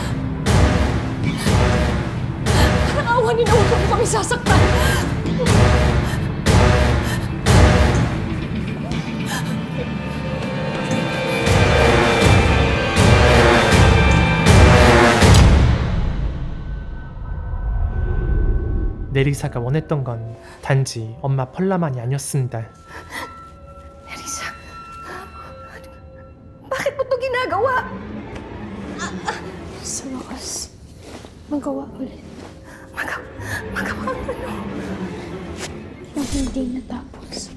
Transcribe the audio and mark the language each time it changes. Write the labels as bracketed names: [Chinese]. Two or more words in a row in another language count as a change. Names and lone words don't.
[Filipino] Parang awan na huwag mo kami sasaktan. [Korean] 네리사가 원했던 건 단지 엄마 펄라만이 아니었습니다. [Filipino] Nerissa, bakit mo ito ginagawa? Sa wakas, magawa ulit. Magawa ano? Yung hindi natapos.